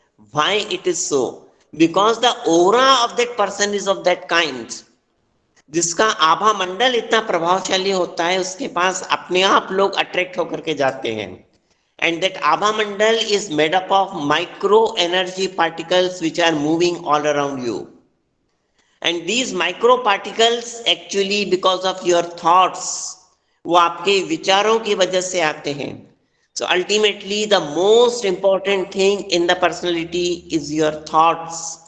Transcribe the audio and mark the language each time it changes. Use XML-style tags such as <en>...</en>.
<en>Why it is so? Because the aura of that person is of that kind.</en> <hi>जिसका आभा मंडल इतना प्रभावशाली होता है, उसके पास अपने आप लोग अट्रैक्ट होकर के जाते हैं.</hi> <en>And that Abha Mandal is made up of micro energy particles which are moving all around you. And these micro particles actually because of your thoughts,</en> <hi>वो आपके विचारों की वजह से आते हैं.</hi> <en>So ultimately the most important thing in the personality is your thoughts.</en>